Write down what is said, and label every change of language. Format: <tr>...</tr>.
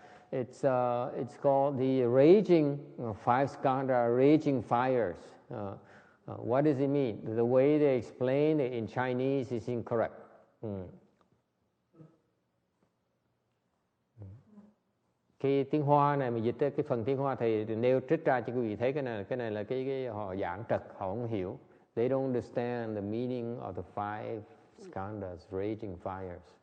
<en>It's called the raging 5 skandha, raging fires. What does it mean? The way they explain it in Chinese is incorrect.</en> <vi>Cái tiếng Hoa này mà dịch cái phần tiếng Hoa thầy nêu trích ra cho quý vị thấy cái này là cái họ giảng trật, họ không hiểu.</vi> <en>They don't understand the meaning of the five skandhas, raging fires.</en>